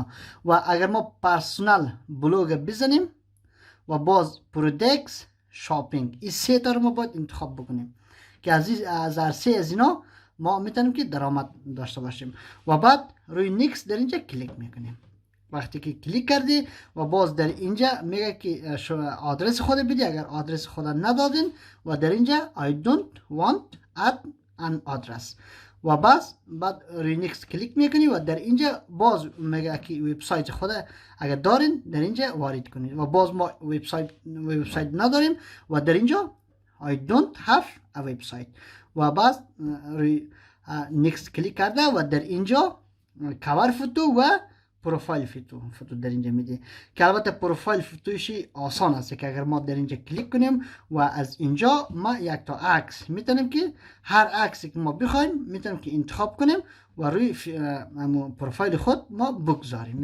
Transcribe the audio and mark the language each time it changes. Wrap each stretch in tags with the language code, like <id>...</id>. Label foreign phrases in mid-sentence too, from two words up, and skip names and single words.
<fa>و اگر ما</fa> <en>personal blog</en> <fa>بزنیم و باز</fa> <en>products shopping,</en> <fa>این 3 تا رو ما باید انتخاب بکنیم که از هر 3 از اینا ما میتونیم که درآمد داشته باشیم. و بعد روی نیکس در اینجا کلیک میکنیم. وقتی که کلیک کردی و باز در اینجا میگه که آدرس خود بدی، اگر آدرس خود ندادین و در اینجا</fa> <en>I don't want add an address</en> <fa>و بعد روی نیکس کلیک میکنی و در اینجا باز میگه که وبسایت خود اگر دارین در اینجا وارد کنید و باز ما وبسایت نداریم و در اینجا</fa> <en>I don't have a website</en> <fa>و باز روی نیکس کلیک کرده و در اینجا</fa> <en>cover photo</en> <fa>و</fa> <en>profile photo</en> <fa>در اینجا میده که البته پروفایل فوتوش آسان است که اگر ما در اینجا کلیک کنیم و از اینجا ما یک تا عکس میتونیم که هر عکسی که ما بخوایم میتونیم که انتخاب کنیم و روی پروفایل خود ما بگذاریم.</fa>